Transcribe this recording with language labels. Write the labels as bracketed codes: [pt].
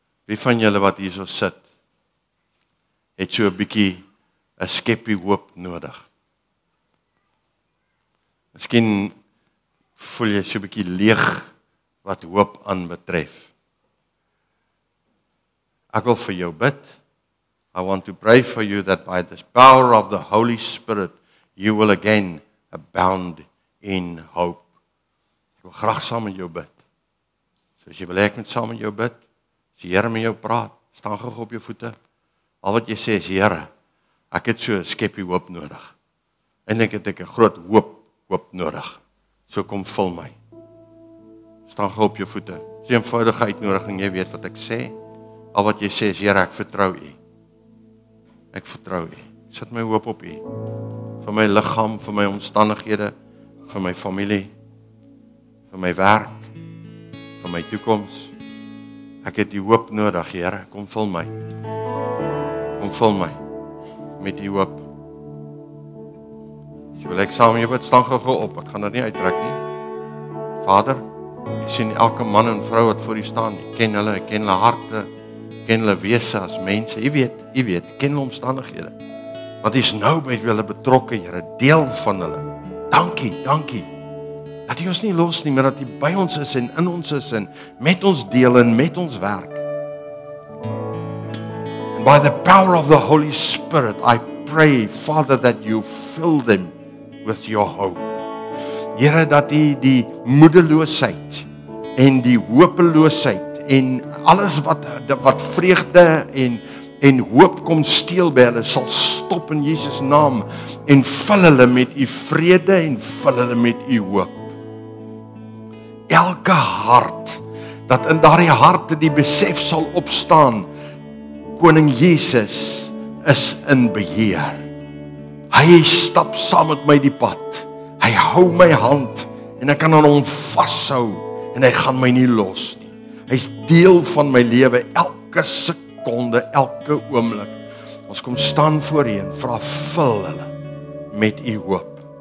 [af] Wie van julle wat hierso sit, het so 'n bietjie 'n skepie hoop nodig? Miskien voel jy so 'n bietjie leeg wat hoop aanbetref. Ek wil vir jou bid. [en] I want to pray for you that by the power of the Holy Spirit, you will again abound in hope. [af] Ek wil graag saam met jou bid. So as jy wil ek met saam met jou bid, as die Here met jou praat, staan gou op jou voete. Al wat jy sê is, Here, ek het so 'n skepie hoop nodig. Eintlik het ek 'n groot hoop nodig. So kom vul my. Staan gou op jou voete. Dis 'n eenvoudige uitnodiging, jy weet wat ek sê. Al wat jy sê is, Here, ek vertrou U. Ek vertrou U. Sit my hoop op U. Vir my liggaam, vir my omstandighede, vir my familie, vir my werk, vir my toekoms. Ek het U hoop nodig, Here, kom vul my. Kom vul my met U hoop. So wil ek saam met jou bid, staan gou op. Ek gaan dit nie uittrek nie. Vader, ek sien elke man en vrou wat voor U staan. Ek ken hulle harte, ken hulle wese as mense. U weet, ken hulle omstandighede. Want U is nou by hulle betrokke, Here, deel van hulle. Dankie. Dat U ons nie los nie, maar dat U by ons is en in ons is en met ons deel en met ons werk. [en] And by the power of the Holy Spirit, I pray, Father, that You fill them with Your hope. [af] Here, dat U die moedeloosheid en die hopeloosheid en alles wat vreugde en hoop kom steel by hulle, sal stop in Jesus naam en vul hulle met U vrede en vul hulle met U hoop. Elke hart, dat in daardie harte die besef sal opstaan, Koning Jesus is in beheer. Hy stap saam met my die pad. Hy hou my hand en ek kan aan hom vashou en hy gaan my nie los nie. Hy's deel van my lewe, elke sekonde, elke oomblik. Ons kom staan voor U en vra, vul hulle met U hoop.